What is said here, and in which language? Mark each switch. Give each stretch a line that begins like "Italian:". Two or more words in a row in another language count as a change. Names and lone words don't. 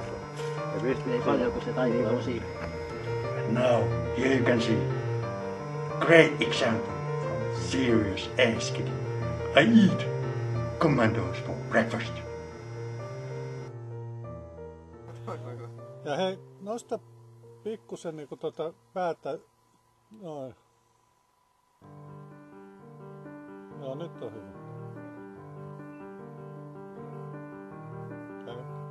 Finnish: Ei paljon, kun se taitila on siinä.
English: Now, here you can see great example from serious ass kicking. I eat commandos for breakfast.
Finnish: Ja hei, nosta pikkusen niinku päätä. Noin. Joo, nyt on hyvä. Käy.